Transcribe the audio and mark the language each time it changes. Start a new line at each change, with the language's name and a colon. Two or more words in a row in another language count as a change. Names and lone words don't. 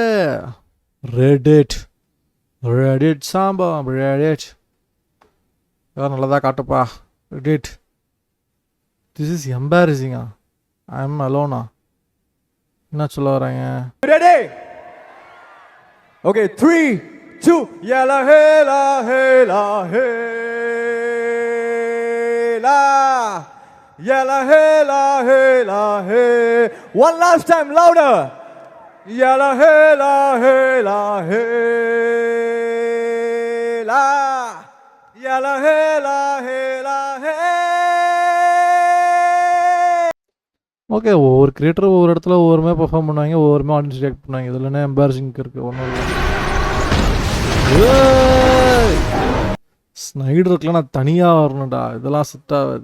Tamil: ரெடிட் ரெடிட் சாம்பா ரெடிட் ஏதாவது நல்லதாக காட்டுப்பா.
English: Reddit this is embarrassing. I am alona.
Tamil: என்ன சொல்ல வராங்க?
English: Ready? Okay,
Arabic: 3, 2, يلا هلا هلا هلا، يلا هلا هلا هي.
English: One last time, louder.
Arabic: يلا هلا هلا هلا، يلا هلا هلا هي.
Tamil: ஓகே, ஒவ்வொரு கிரியேட்டர் ஒவ்வொரு இடத்துல ஒவ்வொருமே பெர்ஃபார்ம் பண்ணுவாங்க, ஒவ்வொருமே ஆடியன்ஸ் ரியாக்ட் பண்ணுவாங்க. இதில் என்ன எம்பாரசிங் இருக்குது? ஒன்றும் ஸ்னைடருக்குலாம் நான் தனியாக வரணும்டா, இதெல்லாம் செட் ஆகாது.